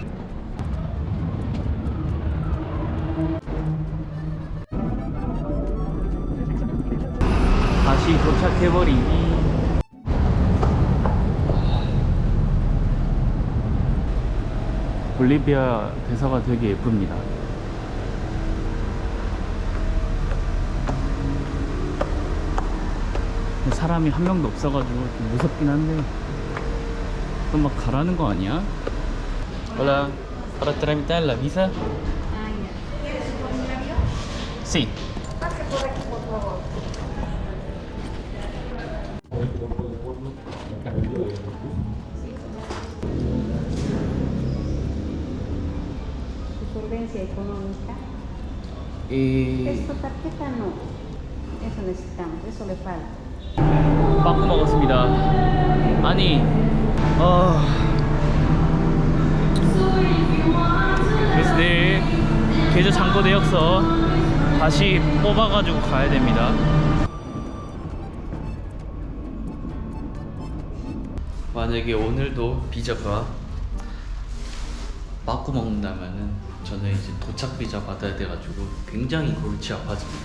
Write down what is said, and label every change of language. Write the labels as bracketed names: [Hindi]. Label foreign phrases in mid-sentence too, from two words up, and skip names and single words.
[Korean] 다시 도착해버리니 볼리비아 대사가 되게 예쁩니다. 사람이 한 명도 없어가지고 좀 무섭긴 한데 또 막 가라는 거 아니야? [Spanish] Hola, para tramitar la visa? Sí. Pase por aquí, por favor. Su solvencia económica. Esta tarjeta no. Eso necesitamos, eso le falta. [Korean] 빵꾸 먹었습니다. 아니, 그래서 내일 계좌 잔고 내역서 다시 뽑아가지고 가야 됩니다. 만약에 오늘도 비자가 빠꾸 먹는다면은 저는 이제 도착 비자 받아야 돼가지고 굉장히 골치 아파집니다.